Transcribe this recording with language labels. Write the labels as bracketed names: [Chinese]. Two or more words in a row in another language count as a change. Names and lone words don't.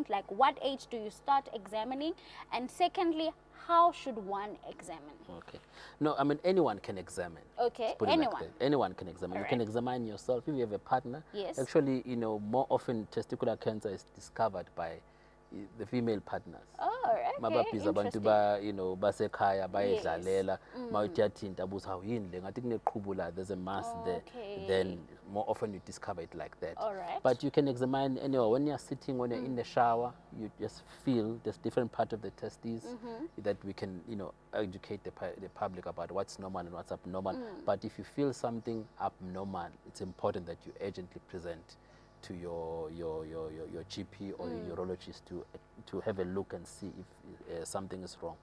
[English] Like, what age do you start examining? And secondly, how should one examine? Okay. No, I mean, anyone can examine. Okay, Put it anyone. like that. Anyone can examine. All You can right. examine yourself if you have a partner. Yes. Actually, you know, more often testicular cancer is discovered by the female partners. Oh, okay, [North Ndebele] Mababhiza abantu [English] interesting. you know, [North Ndebele] basekhaya bayedlalela mawuthathinta abuza hawu yini le ngathi kuneqhubula, [English] there's a mass there. Okay. Then more often you discover it like that. All right. But you can examine anywhere. When you're sitting, when you're in the shower, you just feel there's different part of the testes that we can, you know, educate the public about what's normal and what's abnormal. But if you feel something abnormal, it's important that you urgently present to your GP or your urologist to have a look and see if something is wrong.